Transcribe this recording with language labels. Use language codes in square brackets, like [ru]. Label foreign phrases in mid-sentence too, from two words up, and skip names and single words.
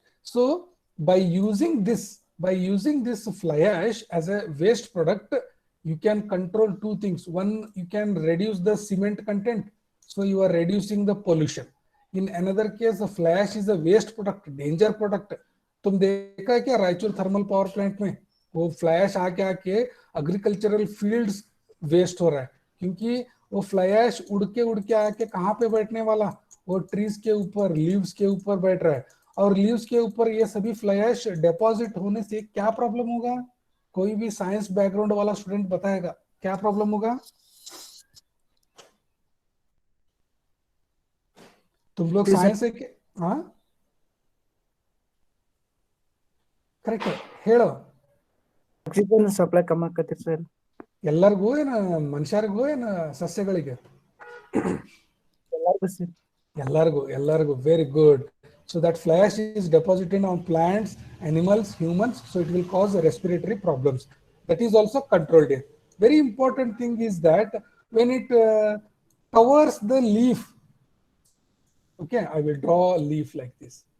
[en] So by using this fly ash as a waste product, you can control two things. One, you can reduce the cement content, so you are reducing the pollution. In another case, the fly ash is a waste product, danger product. [hi] तुम देखा है क्या रायचूर [en] thermal power plant [hi] में वो फ्लाई आके आके [en] agricultural fields waste [hi] हो रहा है, क्योंकि वो [en] fly ash [hi] उड़ के आके कहाँ पे बैठने वाला, वो ट्रीज के ऊपर, लीव्स के ऊपर बैठ रहा है, और लीव्स के ऊपर ये सभी [en] fly ash deposit [hi] होने से क्या प्रॉब्लम होगा? कोई भी [en] science background [hi] वाला स्टूडेंट बताएगा क्या प्रॉब्लम होगा? तुम लोग साइंस है क्या? [kn] हाँ ಕರೆಕ್ಟ್ ಹೇಳು. [en] oxygen supply [kn] ಕಮ್ಮಿ ಆಕತಿ ಸರ್. ಎಲ್ಲರಿಗೂ ಏನ ಮನುಷ್ಯರಿಗೂ ಏನ ಸಸ್ಯಗಳಿಗೆ? ಎಲ್ಲರಿಗೂ ಸರ್. ಎಲ್ಲರಿಗೂ [en] very good. So that fly ash is deposited on plants, animals, humans, so it will cause respiratory problems. That is also controlled here. Very important thing is that when it covers the leaf, okay, I will draw a leaf like this.